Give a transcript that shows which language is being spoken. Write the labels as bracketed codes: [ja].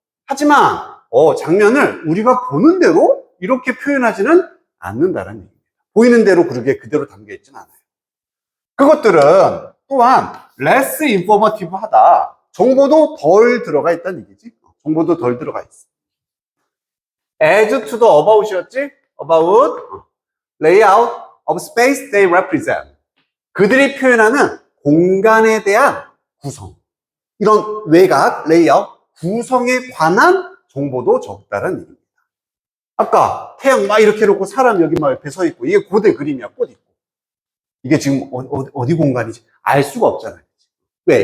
[ko] 하지만 장면을 우리가 보는 대로 이렇게 표현하지는 않는다라는 얘기입니다. 보이는 대로 그대로 담겨 있지는 않아요. 그것들은 또한 [en] less informative [ko] 하다. 정보도 덜 들어가 있다는 얘기지. 정보도 덜 들어가 있어. [en] as to the about [ko] 이었지? [en] about layout of space they represent. [ko] 그들이 표현하는 공간에 대한 구성. 이런 외곽, 레이아웃, 구성에 관한 정보도 적다라는 얘기입니다. 아까 태양 막 이렇게 놓고 사람 여기 막 옆에 서 있고, 이게 고대 그림이야, 꽃 있고. 이게 지금 어디 공간이지? 알 수가 없잖아요. 왜?